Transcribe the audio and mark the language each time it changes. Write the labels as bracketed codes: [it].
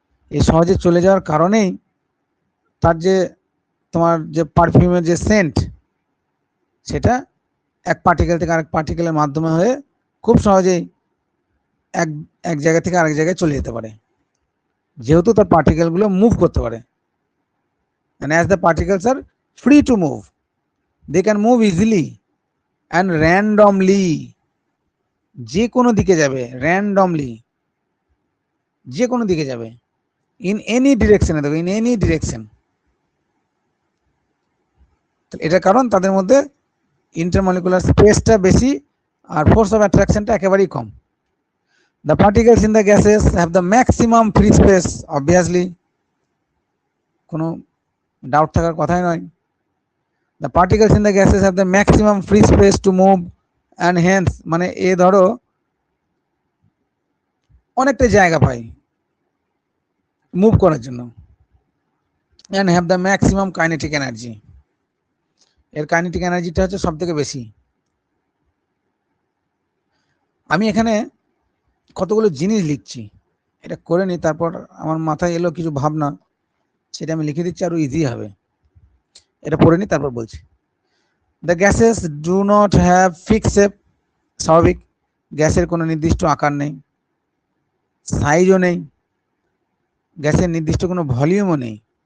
[bn] এই সহজে চলে যাওয়ার কারণেই তার যে তোমার যে পারফিউমের যে সেন্ট, সেটা এক পার্টিকেল থেকে আরেক পার্টিকেলের মাধ্যমে হয়ে খুব সহজেই এক এক জায়গা থেকে আরেক জায়গায় চলে যেতে পারে, যেহেতু তার পার্টিকেলগুলো মুভ করতে পারে। [en] and as the particles are free to move, they can move easily and randomly, [bn] যে কোনো দিকে যাবে, [en] randomly যে কোনো দিকে যাবে, in any direction, দেখো in any direction। [bn] এটা কারণ তাদের মধ্যে ইন্টারমলিকুলার স্পেসটা বেশি আর ফোর্স অফ অ্যাট্রাকশনটা একেবারেই কম। [en] The particles in the gases have the maximum free space, obviously, [bn] কোনো ডাউট থাকার কথাই নয়। [en] The particles in the gases have the maximum free space to move and hence, [bn] মানে এ ধরো অনেকটা জায়গা পায় মুভ করার জন্য, [en] and have the maximum kinetic energy, [bn] এর কাইনেটিক এনার্জিটা হচ্ছে সব থেকে বেশি। আমি এখানে কতগুলো জিনিস লিখছি, এটা করে নি, তারপর আমার মাথায় এলো কিছু ভাবনা, সেটা আমি লিখে দিচ্ছি, আরো ইজি হবে। এটা পড়ে নি তারপর বলছি। [en] The gases do not have fixed shape. [bn] স্বাভাবিক, গ্যাসের কোনো নির্দিষ্ট আকার নেই, সাইজও নেই, গ্যাসের নির্দিষ্ট কোনো ভলিউমও নেই।